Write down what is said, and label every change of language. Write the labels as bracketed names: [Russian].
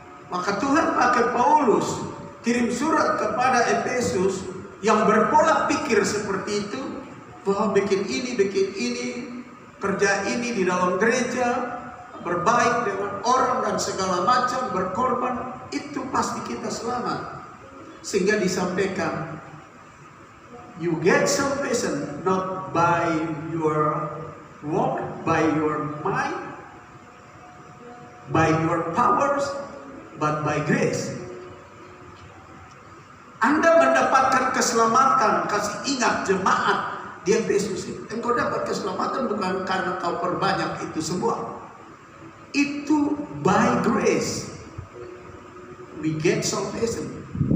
[Indonesian] Maka Tuhan pakai Paulus kirim surat kepada Efesus yang berpola pikir seperti itu, bahwa bikin ini, kerja ini di dalam gereja, berbaik dengan orang dan segala macam, berkorban, itu pasti kita selamat. Sehingga disampaikan, [English] you get salvation not by your work, by your mind, by your powers, but by grace. [Indonesian] Anda mendapatkan keselamatan, kasih ingat jemaat di Efesus, engkau dapat keselamatan bukan karena kau perbanyak itu semua. Itu [English] by grace. We get salvation.